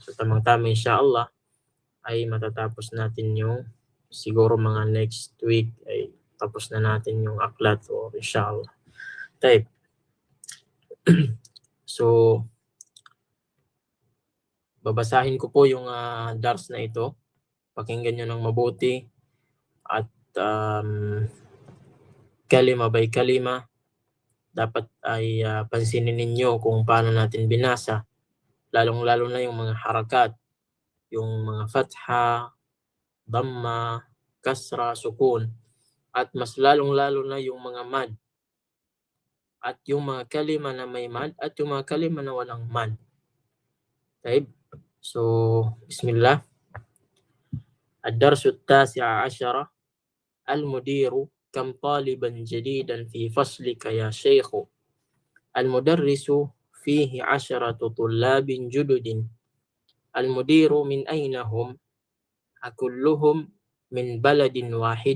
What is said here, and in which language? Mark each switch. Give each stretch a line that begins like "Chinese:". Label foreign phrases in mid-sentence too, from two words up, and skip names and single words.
Filipino: So tamang-tama
Arabic: إن شاء الله
Filipino: ay matatapos natin yung siguro mga
English: next week
Filipino: ay tapos na natin yung aklat o
Arabic: إن شاء الله.
Filipino: Type. So babasahin ko po yung dars na ito. Pakinggan nyo ng mabuti at kalima by kalima dapat ay pansinin ninyo kung paano natin binasa, lalong-lalo na yung mga harakat, yung mga
Arabic: فتحة، ضمة، كسرة، سكون,
Filipino: at mas lalong-lalo na yung mga mad, at yung mga kalima na may mad, at yung mga kalima na walang mad. Okay? So, bismillah.
Arabic: الدرس التاسع عشر. المدير كم طالبا جديدا في فصلك يا شيخ. المدرس فيه 10 طلاب جدد. المدير من أين هم؟ أكلهم من بلد واحد؟